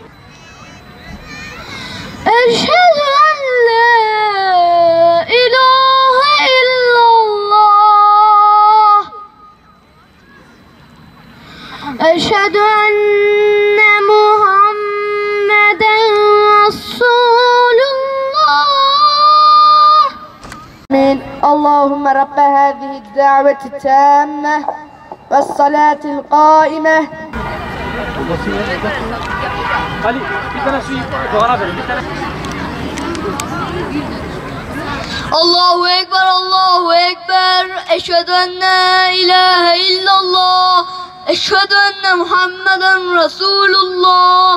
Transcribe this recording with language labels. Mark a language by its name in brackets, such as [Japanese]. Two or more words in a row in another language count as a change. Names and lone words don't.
[Arabic] أشهد أن لا إله إلا الله. أشهد أن محمدا رسول الله. آمين. اللهم رب هذه الدعوة التامة والصلاة القائمة. [Turkish] Ali bir tane su doğana verin. Bir tane. [Arabic] الله أكبر، الله أكبر. أشهد أن لا إله إلا الله. أشهد أن محمدا رسول الله.